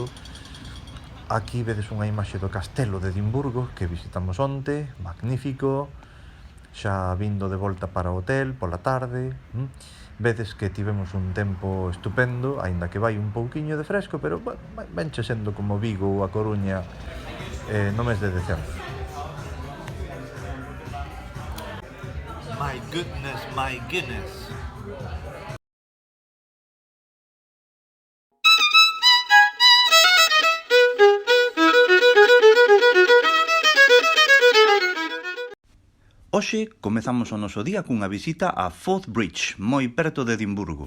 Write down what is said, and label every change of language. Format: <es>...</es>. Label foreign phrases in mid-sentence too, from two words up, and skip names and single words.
<gl>Aquí vedes unha imaxe do castelo de Edimburgo que visitamos onte, magnífico, xa vindo de volta para o hotel pola tarde. Vedes que tivemos un tempo estupendo, aínda que vai un pouquiño de fresco, pero venche sendo como Vigo ou A Coruña no mes de decembro.</gl> <en>My goodness, my goodness.</en> <gl>Hoxe comezamos o noso día cunha visita a Forth Bridge, moi preto de Edimburgo.</gl>